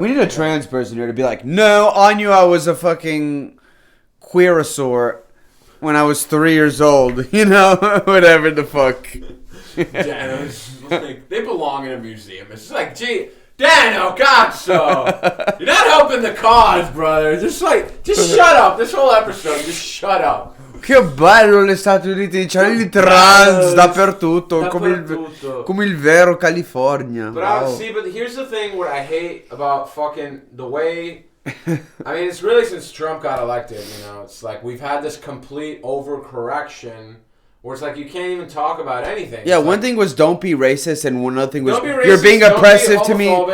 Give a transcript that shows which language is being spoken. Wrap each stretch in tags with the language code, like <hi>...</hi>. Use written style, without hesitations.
<en>We need a trans person here to be like, no, I knew I was a fucking queerosaur when I was 3 years old. You know, whatever the fuck. Yeah, like, they belong in a museum. It's just like, gee. Daniel, God, so you're not helping the cause, brother. Just shut up. This whole episode, just shut up.</en> <it>Che bello gli Stati Uniti, c'è il trans dappertutto, come il vero California.</it> <en>But but here's the thing: what I hate about fucking the way. I mean, it's really since Trump got elected. You know, it's like we've had this complete overcorrection. Where it's like you can't even talk about anything. Yeah, one thing was don't be racist, and one other thing was you're being oppressive to me.</en>